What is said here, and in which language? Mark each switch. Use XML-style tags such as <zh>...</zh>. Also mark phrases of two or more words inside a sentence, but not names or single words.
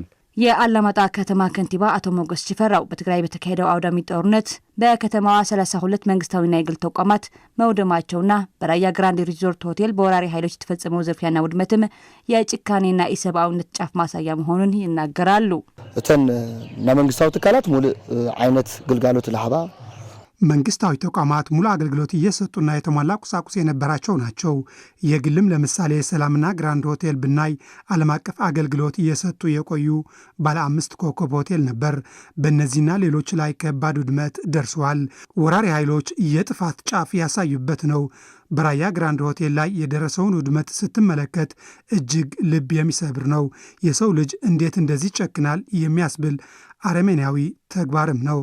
<am>የአላማጣ ከተማ ከንቲባ አቶ ሞገስ ሽፈራው በትግራይ በተካሄደው አውዳሚ ጦርነት በከተማዋ 32 መንግስታዊና የግል ተቋማት መውደማቸውና በራያ ግራንድ ሪዞርት ሆቴል በወራሪ ኃይሎች የተፈጸመው ዝርፊያና ውድመትም የጭካኔና ኢሰብአዊነት ጫፍ ማሳያ መሆኑን ይናገራሉ።</am> <ti>እተን መንግስታዊ ትካላት ሙሉ አይነት ግልጋሎት ለሃባ</ti> <am>መንግስታዊ ተቋማት ሙሉ አገልግሎት እየሰጡና የተሟላ ቁሳቁስ የነበራቸው ናቸው። የግልም ለምሳሌ ሰላምና ግራንድ ሆቴል ብናይ ዓለም አቀፍ አገልግሎት እየሰጡ የቆዩ ባለ 5 ኮከብ ሆቴል ነበር። በእነዚህና ሌሎች ላይ ከባድ ውድመት ደርሰዋል። ወራሪ ኃይሎች የጥፋት ጫፍ ያሳዩበት ነው። በራያ ግራንድ ሆቴል ላይ የደረሰውን ውድመት ስትመለከት እጅግ ልብ የሚሰብር ነው። የሰው ልጅ እንዴት እንደዚህ ጨክናል የሚያስብል አረመኔያዊ ተግባርም ነው።</am>